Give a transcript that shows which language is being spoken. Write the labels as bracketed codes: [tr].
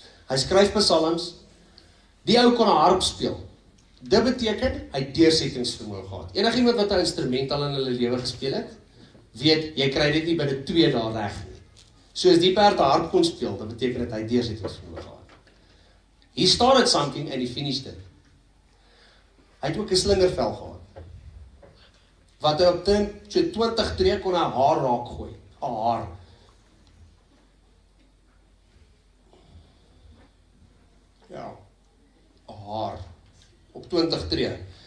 [af] Hy skryf psalms, die ou kon 'n harp speel. Dit beteken, hy het deursettingsvermoë gehad. Enigiemand wat 'n instrument al in hulle lewe gespeel het, weet, jy kry dit nie binne 2 dae reg nie. So as die perd 'n harp kon speel, dit beteken dat hy deursettingsvermoë gehad. [en] He started something and he finished it. [af] Hy het ook 'n slingervel gehad. Wat hy op teen so 20 tree kon 'n haar raak gooi. 'n Haar. Ja, 'n haar. Op 20 tree.